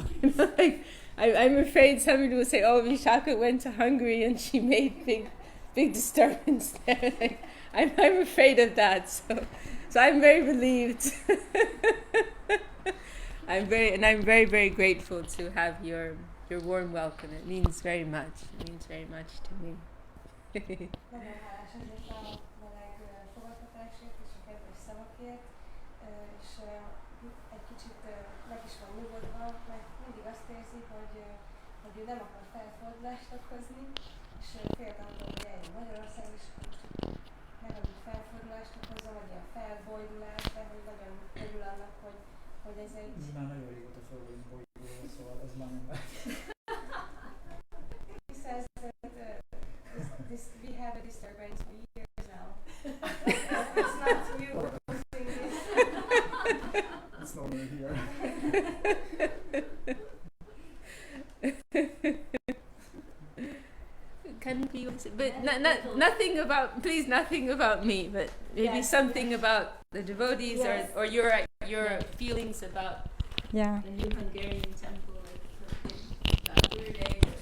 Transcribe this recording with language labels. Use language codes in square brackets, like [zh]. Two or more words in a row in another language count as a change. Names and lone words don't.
[en] I'm afraid somebody will say, "Oh, Vishakha went to Hungary and she made big disturbance there." Like, I'm afraid of that. So I'm very relieved. I'm very, very grateful to have your warm welcome. It means very much. It means very much to me. [hu] Nagyon hálás ezért a meleg fogadtatásért és a kedves szavakért, és egy kicsit meg is van nyugodva, mert mindig azt érzi, hogy ő nem akar felfordulást okozni, és félt attól, hogy eljön Magyarország, és megint felfordulást okozza, vagy ilyen felbolydulást, de hogy nagyon örül annak, hogy ez egy... Ez már nagyon régóta fel vagyunk bolyulva, szóval ez már nem lehet. [en] He says that we have a disturbance for years now. It's not you causing this. It's not me here. Can be, but nothing about, please, nothing about me, but maybe something about the devotees, or your feelings about the new Hungarian temple, like about Gurudev.